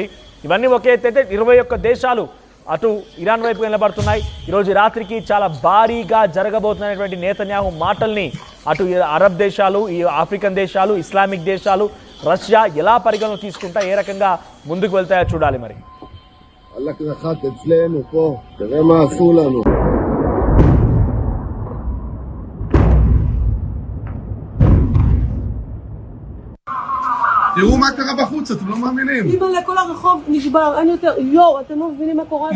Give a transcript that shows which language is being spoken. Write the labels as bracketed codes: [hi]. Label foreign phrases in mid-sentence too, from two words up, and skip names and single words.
[te] ఇవన్నీ ఒకే అయితే 21 దేశాలు అటు ఇరాన్ వైపు నిలబడుతున్నాయి. ఈరోజు రాత్రికి చాలా భారీగా జరగబోతున్నటువంటి నెతన్యాహు మాటల్ని అటు అరబ్ దేశాలు, ఈ ఆఫ్రికన్ దేశాలు, ఇస్లామిక్ దేశాలు, రష్యా ఎలా పరిగణన తీసుకుంటా, ఏ రకంగా ముందుకు వెళ్తాయో చూడాలి. మరి [he] תראו מה קרה בחוץ, אתם לא מאמינים. אימא'לה, כל הרחוב נשבר, אין יותר, יואו, אתם לא מבינים מה קורה.